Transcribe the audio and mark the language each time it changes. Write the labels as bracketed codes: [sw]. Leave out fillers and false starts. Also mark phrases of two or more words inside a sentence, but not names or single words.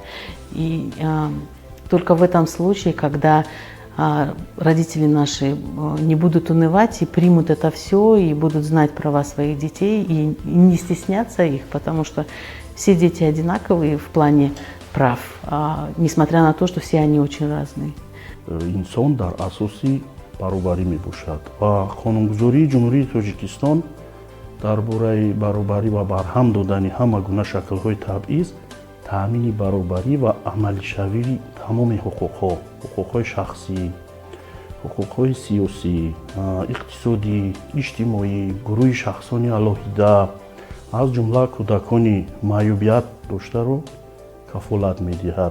[ru] И только в этом случае, когда родители наши не будут унывать и примут это все, и будут знать права своих детей, и не стесняться их, потому что все дети одинаковые в плане прав, несмотря на то, что все они очень разные. [tg] Инсон дар асоси баробарӣ мебошад ва қонунгузории ҷумҳурии Тоҷикистон дар бораи баробарӣ ва барҳам додани ҳама гуна шаклҳои табъиз таъмини баробарӣ ва амалишавии тамоми ҳуқуқҳои шахсӣ, ҳуқуқҳои сиёсӣ, иқтисодӣ, иҷтимоӣ, гурӯҳи шахсони алоҳида, аз ҷумла кӯдакони маъюбият доштаро кафолат медиҳад.